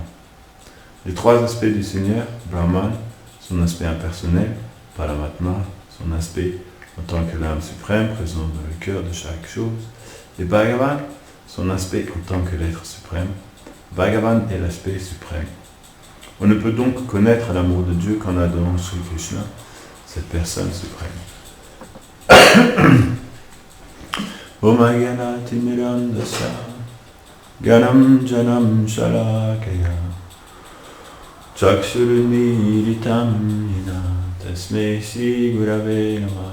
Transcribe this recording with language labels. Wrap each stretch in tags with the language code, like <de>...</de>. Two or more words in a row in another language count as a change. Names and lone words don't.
<fr>Les trois aspects du Seigneur, Brahman, son aspect impersonnel, Paramatma, son aspect en tant que l'âme suprême présente dans le cœur de chaque chose, et Bhagavan, son aspect en tant que l'être suprême. Bhagavan est l'aspect suprême. On ne peut donc connaître l'amour de Dieu qu'en adorant Sri Krishna, cette personne suprême.</fr> <sa>Om Agyanati Mirandasya Ganam Janam Shalakaya Chakshuruniritam Yena Tasmai Shri Gurave Namah</sa>